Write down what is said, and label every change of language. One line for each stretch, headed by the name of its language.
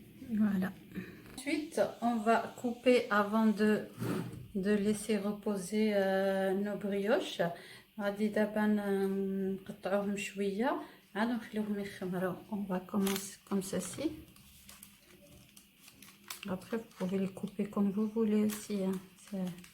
French: Voilà. Ensuite, on va couper avant de laisser reposer nos brioches.
Arabic: غادي دابا نقطعوهم شويه عاد نخليوهم يخمروا.
French: On va commencer comme ceci. Après, vous pouvez les couper comme vous voulez aussi. Hein.